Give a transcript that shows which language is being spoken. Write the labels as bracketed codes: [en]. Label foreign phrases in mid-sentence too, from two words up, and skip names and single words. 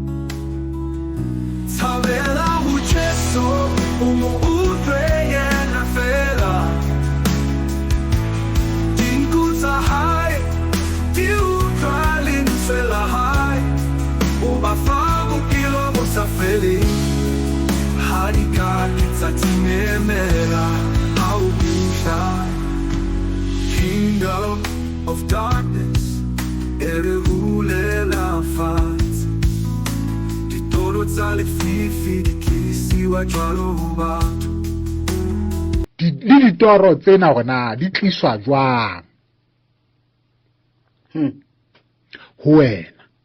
[st] Thabela ho Jesu o mo utlwe yena fela dinku tsa hae di utlwa lentswe la hae o ba fa bokelo bo sa feleng. [en] Kingdom of darkness, [st] erehulela fatshe. Ditoro tsa lefifi di tlisiwa jwalo ho batho. Le ditoro tsena rona di tliswa jwang ho wena?